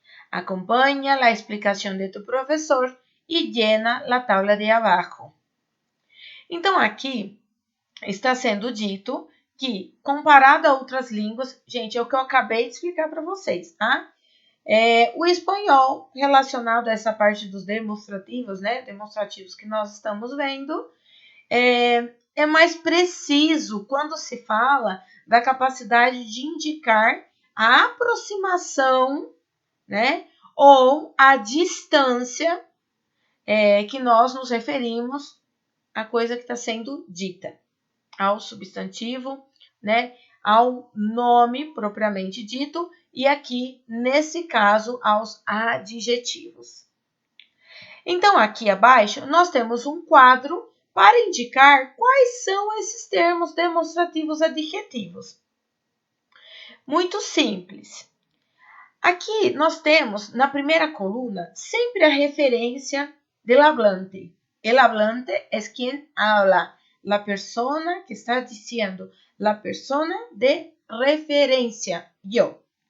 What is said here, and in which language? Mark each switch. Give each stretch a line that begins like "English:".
Spanish: Acompaña la explicación de tu profesor e llena a tabla
Portuguese: de abaixo. Então, aqui está sendo dito que, comparado a outras línguas, gente, é o que eu acabei de explicar para vocês, tá? O espanhol, relacionado a essa parte dos demonstrativos, né? Demonstrativos que nós estamos vendo, é mais preciso quando se fala da capacidade de indicar a aproximação, né? Ou a distância que nós nos referimos à coisa que está sendo dita, ao substantivo, né, ao nome propriamente dito e aqui, nesse caso, aos adjetivos. Então, aqui abaixo, nós temos um quadro para indicar quais são esses termos demonstrativos adjetivos. Muito simples. Aqui nós temos, na primeira coluna, sempre a referência
Spanish: del hablante. El hablante es quien habla, la persona que está diciendo, la persona de referencia, yo.